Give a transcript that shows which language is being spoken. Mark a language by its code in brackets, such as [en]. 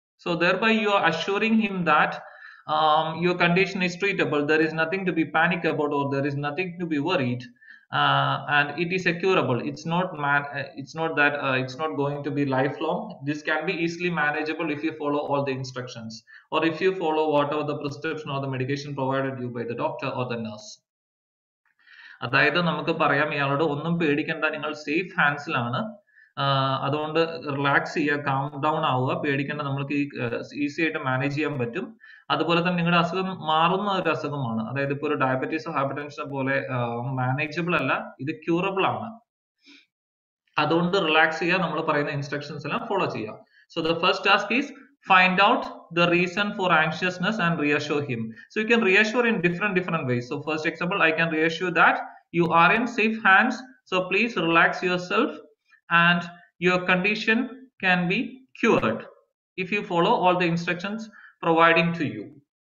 [en] So thereby you are assuring him that your condition is treatable, there is nothing to be panic about, or there is nothing to be worried, and it is a curable. It's not that it's not going to be lifelong. This can be easily manageable if you follow all the instructions, or if you follow whatever the prescription or the medication provided you by the doctor or the nurse. [ml] അതായത് നമുക്ക് പറയാം, ഇയാളോട് ഒന്നും പേടിക്കേണ്ട, നിങ്ങൾ safe ഹാൻഡ്സിലാണ്, അതുകൊണ്ട് relax ചെയ്യുക, calm down ആവുക, പേടിക്കേണ്ട, നമ്മൾക്ക് ഈസി ആയിട്ട് മാനേജ് ചെയ്യാൻ പറ്റും. അതുപോലെ തന്നെ നിങ്ങളുടെ അസുഖം മാറുന്ന ഒരു അസുഖമാണ്. അതായത് ഇപ്പോൾ ഒരു ഡയബറ്റീസോ ഹൈപ്പർ ടെൻഷനോ പോലെ മാനേജബിൾ അല്ല, ഇത് ക്യൂറബിൾ ആണ്. അതുകൊണ്ട് റിലാക്സ് ചെയ്യുക, നമ്മൾ പറയുന്ന ഇൻസ്ട്രക്ഷൻസ് എല്ലാം ഫോളോ ചെയ്യുക. [en] So the first task is find out the reason for anxiousness and reassure him. So you can reassure in different ways. So first example, I can reassure that you are in safe hands, so please relax yourself, and your condition can be cured if you follow all the instructions providing to you.